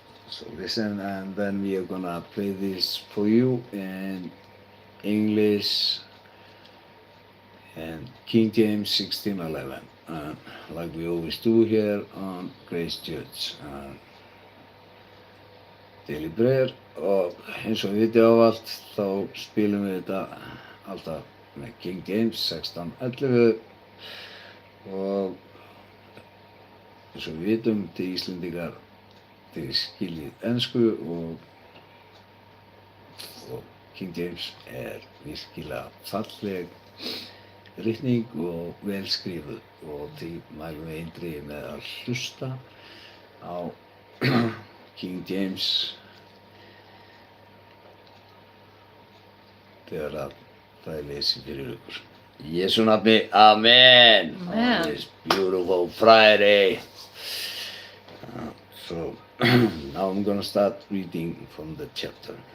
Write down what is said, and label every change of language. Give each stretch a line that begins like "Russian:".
English: So listen, and then we are gonna play this for you in English and King James 16:11, like we always do here on Grace Church. Daily Prayer,
Icelandic: og eins og við vitið ávallt þá spilum við þetta alltaf með King James 1611 og eins og við vitum til Íslendingar þið skiljið ensku og King James virkilega falleg ritning og vel skrifuð og því mælum við eindregið með að hlusta á King James þegar að það lesið fyrir ykkur. Í Jesú nafni, Amen. Amen.
English: On this beautiful Friday. So now I'm gonna start reading from the chapter.